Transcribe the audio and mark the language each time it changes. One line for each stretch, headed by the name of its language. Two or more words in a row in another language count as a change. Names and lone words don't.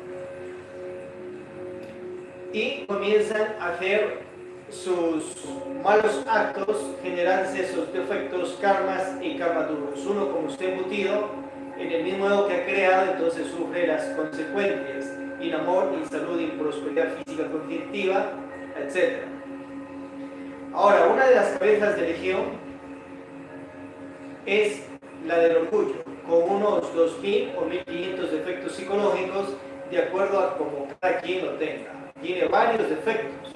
Spanish: Y comienzan a hacer sus malos actos, generarse esos defectos, karmas y karmaduros. Uno, como está embutido en el mismo ego que ha creado, entonces sufre las consecuencias: inamor, insalud, improsperidad física, cognitiva, etc. Ahora, una de las cabezas de legión es la del orgullo, con unos 2.000 o 1.500 defectos psicológicos, de acuerdo a como cada quien lo tenga. Tiene varios defectos.